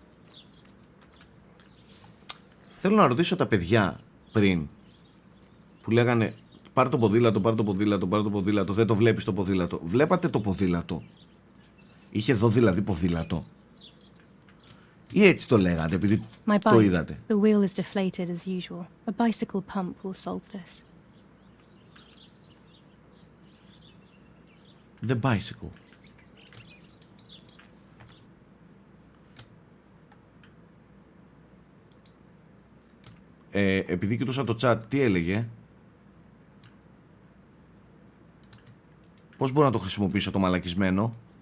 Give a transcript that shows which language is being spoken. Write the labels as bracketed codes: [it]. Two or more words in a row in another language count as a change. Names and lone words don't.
[el] Θέλω να ρωτήσω τα παιδιά πριν που λέγανε πάρε το ποδήλατο, πάρε το ποδήλατο, πάρε το ποδήλατο. Δεν το βλέπεις το ποδήλατο. Βλέπατε το ποδήλατο? Είχε εδώ δηλαδή ποδήλατο? Ή έτσι το λέγατε επειδή [en] My [el] το [en] bike. [el] είδατε? [en] The wheel is deflated as usual. A bicycle pump will solve this. The bicycle. [el] Επειδή κοιτούσα το chat, τι έλεγε? Πώς μπορώ να το χρησιμοποιήσω το μαλακισμένο?